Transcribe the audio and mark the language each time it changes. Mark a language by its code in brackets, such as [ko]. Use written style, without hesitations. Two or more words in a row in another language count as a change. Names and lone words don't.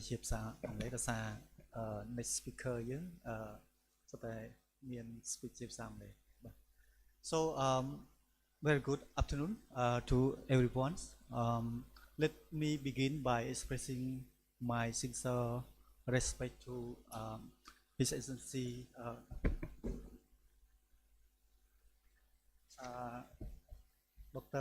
[km] ជាភាសាអង់គ្លេសដោយសារ [en] next speaker [km] យើងសុទ្ធតែមាន speech ជាភាសាអង់គ្លេសបាទ [en] So very good afternoon to everyone. Let me begin by expressing my sincere respect to His Excellency Dr.